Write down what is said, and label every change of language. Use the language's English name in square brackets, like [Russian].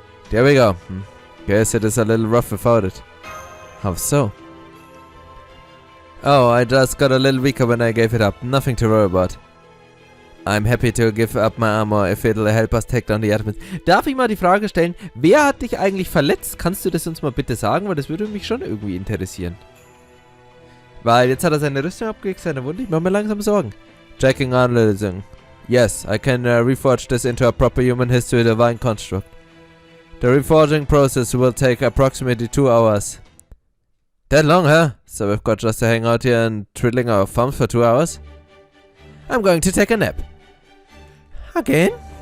[English] There we go. Guess it is a little rough without it. How so? Oh, I just got a little weaker when I gave it up. Nothing to worry about. I'm happy to give up my armor if it'll help us take down the Atlantis. [German] Darf ich mal die Frage stellen, wer hat dich eigentlich verletzt? Kannst du das uns mal bitte sagen? Weil das würde mich schon irgendwie interessieren. Weil jetzt hat er seine Rüstung abgelegt, seine Wunde. Ich mache mir langsam Sorgen. [English] Checking analyzing. Yes, I can reforge this into a proper human history divine construct. The reforging process will take approximately 2 hours. That long, huh? So we've got just to hang out here and twiddling our thumbs for 2 hours? I'm going to take a nap. Again?